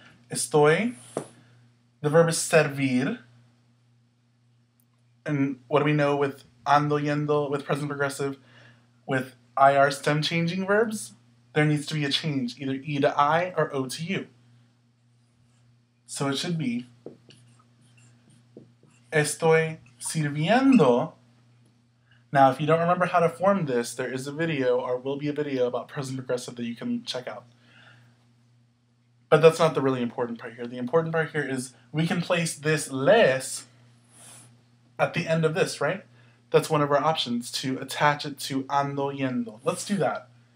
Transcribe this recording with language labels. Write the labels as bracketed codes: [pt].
[es] Estoy, [en] the verb is servir. And what do we know with ando yendo, with present progressive? With IR stem changing verbs, there needs to be a change, either E to I or O to U. So it should be, [es] estoy sirviendo. [en] Now, if you don't remember how to form this, there is a video, or will be a video, about present progressive that you can check out. But that's not the really important part here. The important part here is we can place this les at the end of this, right? That's one of our options, to attach it to ando yendo. Let's do that.